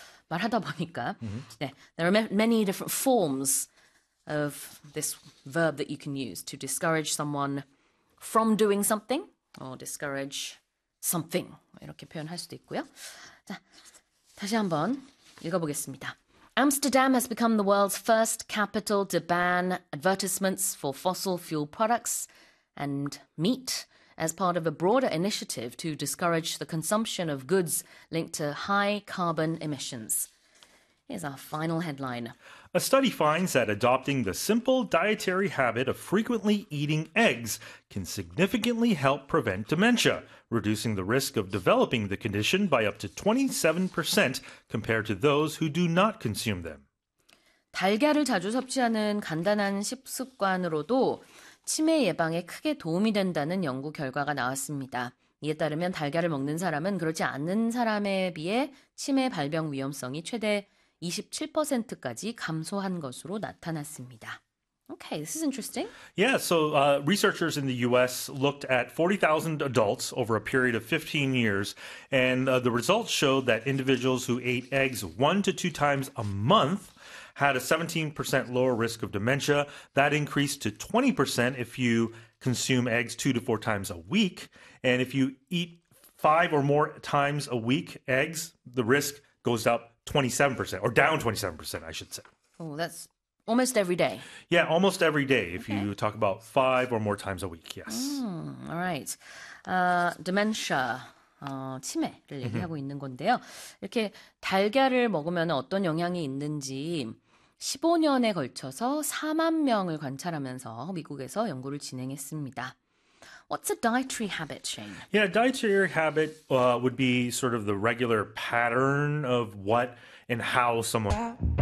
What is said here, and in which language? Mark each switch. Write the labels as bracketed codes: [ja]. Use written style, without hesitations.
[ko] 말하다 보니까 네, [en] there are many different forms of this verb that you can use to discourage someone from doing something or discourage something [ko] 이렇게 표현할 수도 있고요. 자, 다시 한번 읽어보겠습니다. [en] Amsterdam has become the world's first capital to ban advertisements for fossil fuel products and meat as part of a broader initiative to discourage the consumption of goods linked to high carbon emissions. Here's our final headline. A study finds that adopting the simple dietary habit of frequently eating eggs can significantly help prevent dementia, reducing the risk of developing the condition by up to 27% compared to those who do not consume them. [ko] 달걀을 자주 섭취하는 간단한 식습관으로도 치매 예방에 크게 도움이 된다는 연구 결과가 나왔습니다. 이에 따르면 달걀을 먹는 사람은 그렇지 않는 사람에 비해 치매 발병 위험성이 최대 27%까지 감소한 것으로 나타났습니다. [en] Okay, this is interesting. Yeah, so researchers in the US looked at 40,000 adults over a period of 15 years, and the results showed that individuals who ate eggs 1 to 2 times a month had a 17% lower risk of dementia. That increased to 20% if you consume eggs 2 to 4 times a week. And if you eat 5 or more times a week eggs, the risk goes up 27%, or down 27%, I should say. Oh, that's almost every day. Yeah, almost every day if Okay. you talk about 5 or more times a week, yes. All right. [ko] Dementia, 치매를 얘기하고 있는 건데요. 이렇게 달걀을 먹으면 어떤 영향이 있는지 15년에 걸쳐서 4만 명을 관찰하면서 미국에서 연구를 진행했습니다. [en] What's a dietary habit, Shane? Yeah, dietary habit would be sort of the regular pattern of what and how someone.